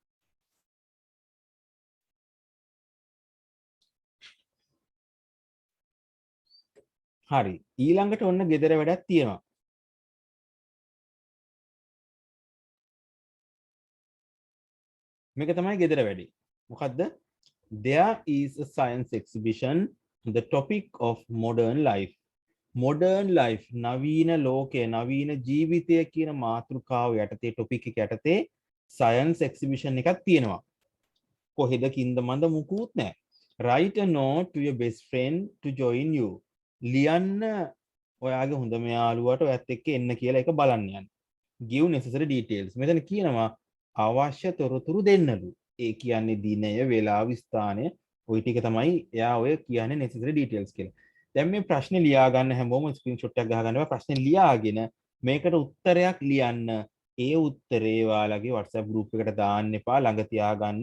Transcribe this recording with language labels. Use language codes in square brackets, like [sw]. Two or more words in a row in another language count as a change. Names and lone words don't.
[si] හරි. ඊළඟට ඔන්න ගෙදර වැඩක් තියෙනවා. මේක තමයි ගෙදර වැඩි. මොකද්ද? [en] There is a science exhibition on the topic of modern life. Modern life [si] නවීන ලෝකය නවීන ජීවිතය කියන මාතෘකාව යටතේ ටොපික් එක යටතේ [en] science exhibition [si] එකක් තියෙනවා. කොහෙද කින්ද මන්ද මුකුත් නැහැ. [en] Write a note to your best friend to join you. [si] ලියන්න ඔයාගේ හොඳම යාළුවාට ඔයත් එක්ක එන්න කියලා එක බලන්න යන්න. [en] Give necessary details. [si] මෙතන කියනවා අවශ්‍ය තොරතුරු දෙන්නලු. ඒ කියන්නේ දිනය, වේලාව, ස්ථානය ওই ටික තමයි එයා ඔය කියන්නේ [en] necessary details [si] කියලා. දැන් මේ ප්‍රශ්නේ ලියා ගන්න හැමෝම ස්ක්‍රීන්ෂොට් එකක් ගහ ගන්නවා. ප්‍රශ්නේ ලියාගෙන මේකට උත්තරයක් ලියන්න. ඒ උත්තරේ ඔයාලගේ WhatsApp group එකට දාන්න එපා. ළඟ තියාගන්න.